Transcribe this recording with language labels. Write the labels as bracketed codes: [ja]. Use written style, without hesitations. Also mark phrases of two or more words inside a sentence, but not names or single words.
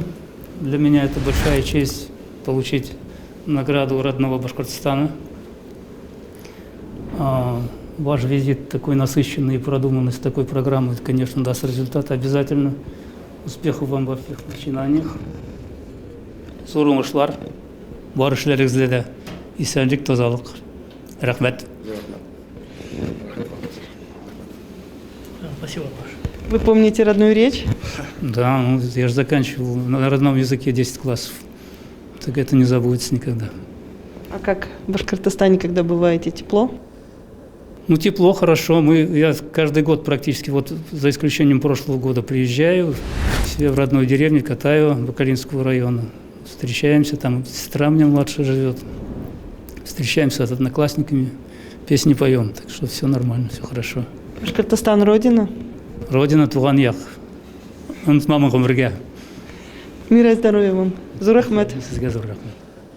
[ru] Для меня это большая честь получить награду родного Башкортостана. Ваш визит такой насыщенный и продуманный, с такой программой, конечно, даст результат обязательно. Успехов вам во всех начинаниях. [tt] Зор бар эшләрегездә исәнлек, тазалык. Рәхмәт. [ru] Спасибо, Паша. Вы помните родную речь? Да, ну, я же заканчивал на родном языке 10 классов. Так это не забудется никогда. А как в Башкортостане, когда бываете, тепло? Ну, тепло, хорошо. Я каждый год практически, вот за исключением прошлого года, приезжаю к себе в родную деревню, катаю Бакалинского района. Встречаемся, там сестра у меня младшая живет. Встречаемся с одноклассниками, песни поем. Так что все нормально, все хорошо. Башкортостан – родина? [tt] Родина туган як. Мама гомрге. [ru] Мира и здоровья вам. [tt] Зур рахмет. Сезгә зур рахмәт.